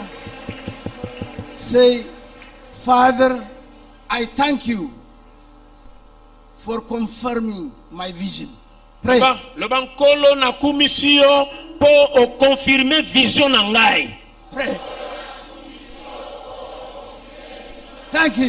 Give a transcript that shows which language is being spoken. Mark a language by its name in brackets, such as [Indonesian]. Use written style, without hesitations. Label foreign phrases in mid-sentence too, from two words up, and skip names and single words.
[English] Say, Father, I thank you for confirming my vision. Pray. [Lingala] Le bankolo na kumisio po o [French] confirmer vision [Lingala] na ngai. [English] Pray. Thank him.